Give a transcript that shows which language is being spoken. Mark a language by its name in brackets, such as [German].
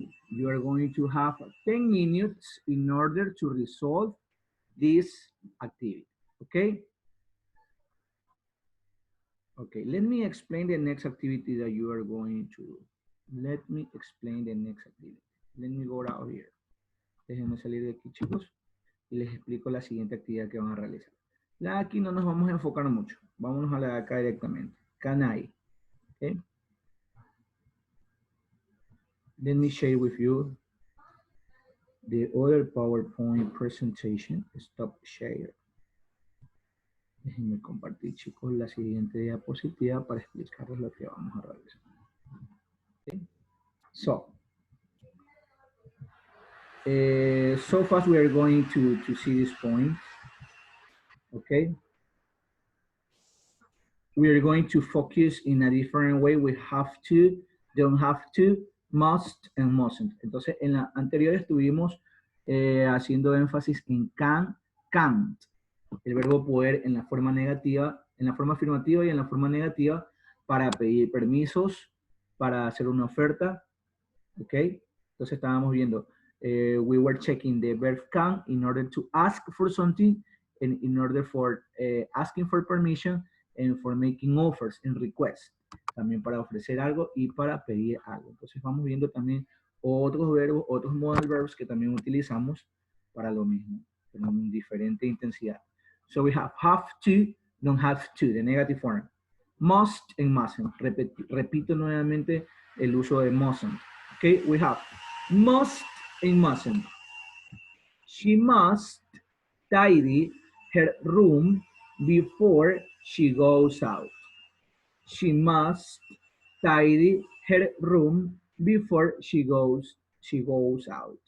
[English] You are going to have 10 minutes in order to resolve this activity, okay? Okay, let me explain the next activity that you are going to do. Let me explain the next activity. Let me go out here. [Spanish] Déjenme salir de aquí, chicos, y les explico la siguiente actividad que van a realizar. La de aquí no nos vamos a enfocar mucho. Vámonos a la de acá directamente. [English] Can I? Okay. Let me share with you the other PowerPoint presentation. Stop share. [Spanish] Déjenme compartir, chicos, la siguiente diapositiva para explicarles lo que vamos a realizar. [English] Okay. So fast we are going to see this point. Okay. We are going to focus in a different way. We have to, don't have to, must, and mustn't. [Spanish] Entonces, en la anterior estuvimos haciendo énfasis en can, can't. El verbo poder en la forma negativa, en la forma afirmativa y en la forma negativa para pedir permisos, para hacer una oferta, ¿ok? Entonces estábamos viendo, [English] we were checking the verb can in order to ask for something and in order for asking for permission and for making offers and requests. [Spanish] También para ofrecer algo y para pedir algo. Entonces vamos viendo también otros verbos, otros modal verbs que también utilizamos para lo mismo, con diferente intensidad. [English] So we have to, don't have to, the negative form. Must and mustn't. [Spanish] Repito nuevamente el uso de mustn't. [English] Okay, we have must and mustn't. She must tidy her room before she goes out. She must tidy her room before she goes out.